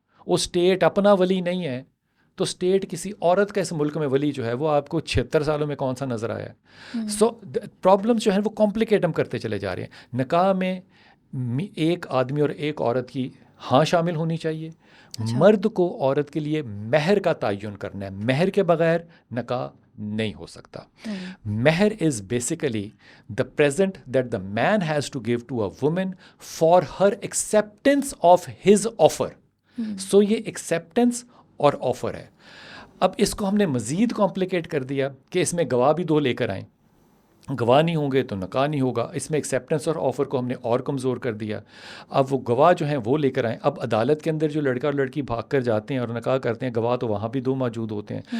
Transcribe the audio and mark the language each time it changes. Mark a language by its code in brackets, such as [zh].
[ur] وہ اسٹیٹ اپنا ولی نہیں ہے, تو اسٹیٹ کسی عورت کا اس ملک میں ولی جو ہے وہ آپ کو 76 سالوں میں کون سا نظر آیا ہے؟ [en] so problems [ur] جو ہیں وہ کمپلیکیٹ ہم کرتے چلے جا رہے ہیں. نکاح میں ایک آدمی اور ایک عورت کی ہاں شامل ہونی چاہیے. مرد کو عورت کے لیے مہر کا تعین کرنا ہے. مہر کے بغیر نکاح نہیں ہو سکتا. [en] Mehr is basically the present that the man has to give to a woman for her acceptance of his offer. [ur] سو یہ ایکسیپٹنس اور آفر ہے. اب اس کو ہم نے مزید کمپلیکیٹ کر دیا کہ اس میں گواہ بھی 2 لے کر آئیں. گواہ نہیں ہوں گے تو نکاح نہیں ہوگا. اس میں ایکسیپٹنس اور آفر کو ہم نے اور کمزور کر دیا. اب وہ گواہ جو ہیں وہ لے کر آئیں. اب عدالت کے اندر جو لڑکا اور لڑکی بھاگ کر جاتے ہیں اور نکاح کرتے ہیں, گواہ تو وہاں بھی 2 موجود ہوتے ہیں.